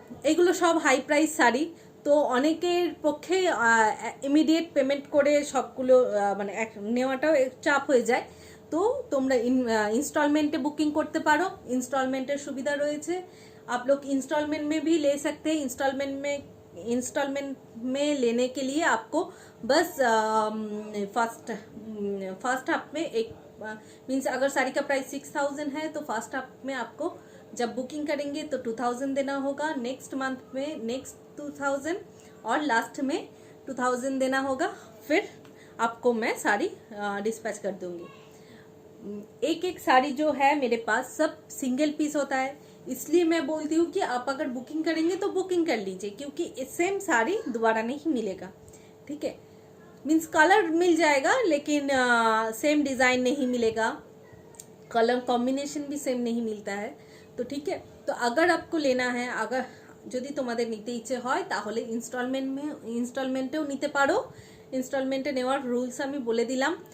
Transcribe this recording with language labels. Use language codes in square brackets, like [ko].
[bn] এগুলো সব high price sari, তো অনেকের পক্ষে ইমিডিয়েট পেমেন্ট করে সবগুলো মানে নেওয়াটাও চাপ হয়ে যায়। তো তোমরা इंस्टॉलमेंटे बुकिंग करते पारो, इंस्टॉलमेंटेर सुविधा रयेछे। [hi] आप लोग इंस्टॉलमेंट में भी ले सकते हैं। इंस्टॉलमेंट में लेने के लिए आपको बस फर्स्ट हाफ में एक मीन्स अगर साड़ी का प्राइस 6000 है तो फर्स्ट हाफ में आपको जब बुकिंग करेंगे तो 2000 देना होगा, नेक्स्ट मंथ में नेक्स्ट 2000 और लास्ट में 2000 देना होगा। फिर आपको मैं साड़ी डिस्पैच कर दूंगी। एक एक साड़ी जो है मेरे पास सब सिंगल पीस होता है, इसलिए मैं बोलती हूँ कि आप अगर बुकिंग करेंगे तो बुकिंग कर लीजिए, क्योंकि सेम साड़ी दोबारा नहीं मिलेगा। ठीक है, मीन्स कलर मिल जाएगा लेकिन सेम डिज़ाइन नहीं मिलेगा, कलर कॉम्बिनेशन भी सेम नहीं मिलता है। तो ठीक है, तो अगर आपको लेना है, अगर [bn] যদি তোমাদের নিতে ইচ্ছে হয় তাহলে ইনস্টলমেন্টেও নিতে পারো। ইনস্টলমেন্টে নেওয়ার রুলস আমি বলে দিলাম।